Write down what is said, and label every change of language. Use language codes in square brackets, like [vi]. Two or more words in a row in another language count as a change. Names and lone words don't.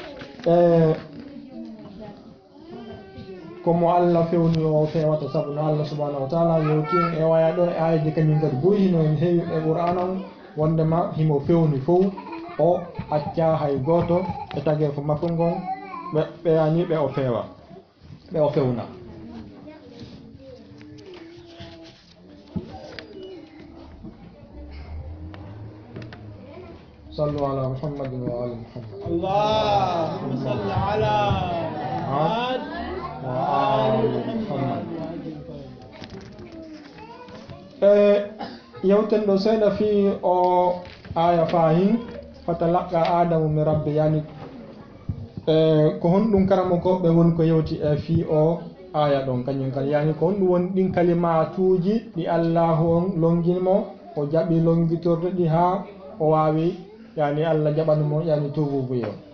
[ff] komo Allah fewni o fewata sabu no Allah [ar] سبحانه وتعالى [ff] yewti en e waya ɗo e ayaji kañum kadi boyi hino en heewi e Qur'an on wondema himo fewni fof o acca hay goto e tagi ko makko ngon ɓe yani ɓe o feewa ɓe o fewna [ar] صلوا على محمد وآل محمد اللهم صل على محمد وآل محمد [ff] yewten ɗo seeɗa fi o aya fahin [ar] فتلقى آدم من ربه [ff] yani ko honɗum karamo ko ɓe woni ko yewti e fi o aya ɗon kañum kadi yani ko honɗum woni ɗin kalimatuji ɗi Allahu on longinmo o jaɓi longitorde ɗi ha o wawi yani Allah jaɓanmo yani tububuyo